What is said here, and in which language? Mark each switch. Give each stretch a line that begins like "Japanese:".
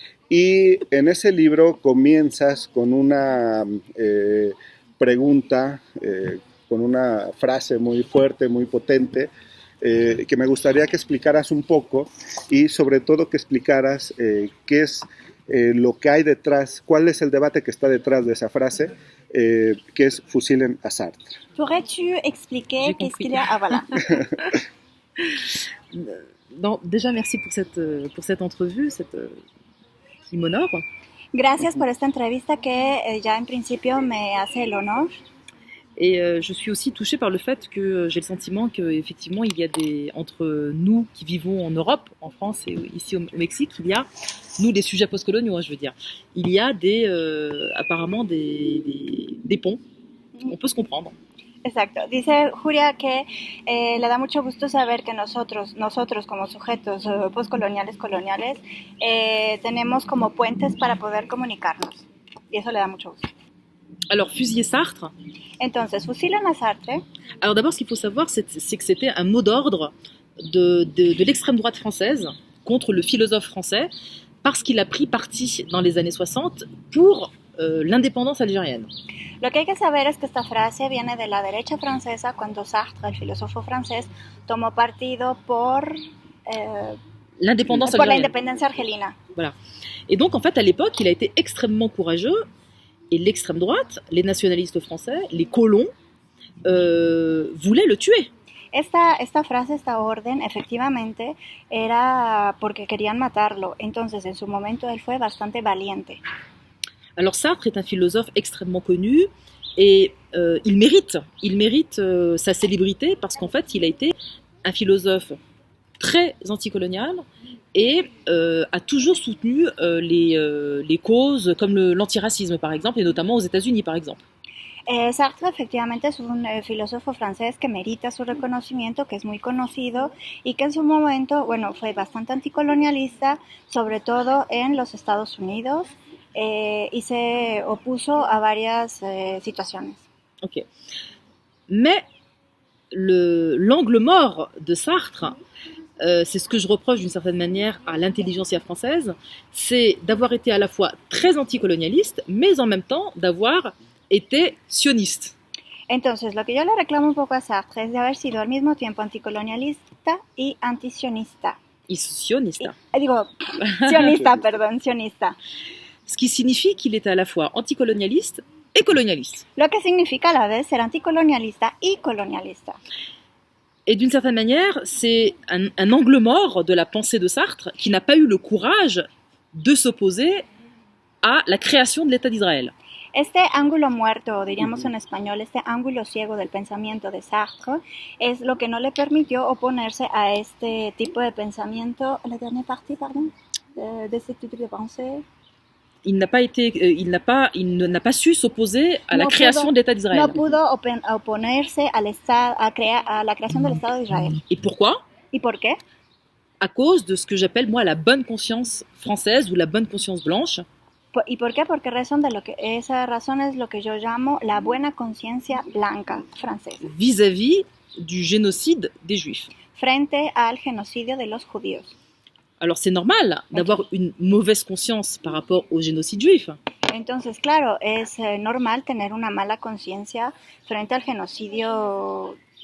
Spanish: Y en ese libro comienzas con una pregunta, con una frase muy fuerte, muy potente, que me gustaría que explicaras un poco, y sobre todo que explicaras qué es lo que hay detrás, cuál es el debate que está detrás de esa frase, que es fusilen a Sartre.
French: Pourrais-tu expliquer qu'est-ce qu'il y a? Ah, voilà. Non, déjà, merci pour cette entrevue qui m'honore.
Spanish: Gracias por esta entrevista que ya en principio me hace el honor.
French: Et je suis aussi touchée par le fait que j'ai le sentiment qu'effectivement, il y a entre nous qui vivons en Europe, en France et ici au Mexique, il y a, nous, des sujets postcoloniaux, je veux dire, il y a apparemment des ponts. On peut se comprendre.
Spanish: Exacto. Dice Julia que le da mucho gusto saber que nosotros como sujetos postcoloniales, coloniales, tenemos como puentes para poder comunicarnos. Y eso le da mucho gusto.
French: Alors, fusiller Sartre.
Spanish: Entonces, fusilan a Sartre.
French: Alors d'abord, ce qu'il faut savoir, c'est que c'était un mot d'ordre de l'extrême droite française contre le philosophe français, parce qu'il a pris parti dans les années 60 pour l'indépendance algérienne.
Spanish: Lo que hay que saber es que esta frase viene de la derecha francesa cuando Sartre, el filósofo francés, tomó partido por
French: l'indépendance algérienne.
Spanish: La independencia argelina.
French: Voilà. Et donc, en fait, à l'époque, il a été extrêmement courageux, et l'extrême droite, les nationalistes français, les colons, voulaient le tuer.
Spanish: Esta frase, esta orden, efectivamente, era porque querían matarlo. Entonces, en su momento, él fue bastante valiente.
French: Alors Sartre est un philosophe extrêmement connu et il mérite sa célébrité parce qu'en fait, il a été un philosophe très anticolonial et a toujours soutenu les causes comme l'antiracisme, par exemple, et notamment aux États-Unis, par exemple.
Spanish: Sartre efectivamente es un filósofo francés que merita su reconocimiento, que es muy conocido y que en su momento, bueno, fue bastante anticolonialista, sobre todo en los Estados Unidos, y se opuso a varias situaciones. Ok.
French: Mais l'angle mort de Sartre, c'est ce que je reproche d'une certaine manière à l'intelligentsia française, c'est d'avoir été à la fois très anticolonialiste, mais en même temps d'avoir été sioniste.
Spanish: Entonces, lo que yo le reclamo un poco a Sartre es de haber sido al mismo tiempo anticolonialista y antisionista. Y sionista. Sionista, perdón, sionista.
French: Ce qui signifie qu'il est à la fois anticolonialiste et colonialiste.
Spanish: Lo que significa a la vez ser anticolonialista y colonialista.
French: Et d'une certaine manière, c'est un angle mort de la pensée de Sartre qui n'a pas eu le courage de s'opposer à la création de l'État d'Israël.
Spanish: Este ángulo muerto, diríamos en español, este ángulo ciego del pensamiento de Sartre, es lo que no le permitió oponerse a este tipo de pensamiento.
French: La dernière partie, pardon, de ce type de pensée. il n'a pas su s'opposer à la
Spanish: No
French: création
Spanish: pudo-
French: de l'État d'Israël.
Spanish: No pudo oponerse al estado, a la creación del Estado de Israel.
French: Et pourquoi?
Spanish: ¿Y por qué?
French: À cause de ce que j'appelle moi la bonne conscience française ou la bonne conscience blanche,
Spanish: ¿Y por qué? Porque esa razón es lo que yo llamo la buena conciencia blanca francesa,
French: vis-à-vis du génocide des Juifs.
Spanish: frente al genocidio de los judíos.
French: Alors c'est normal d'avoir une mauvaise conscience par rapport au génocide juif,
Spanish: Entonces, claro, es normal tener una mala conciencia frente al genocidio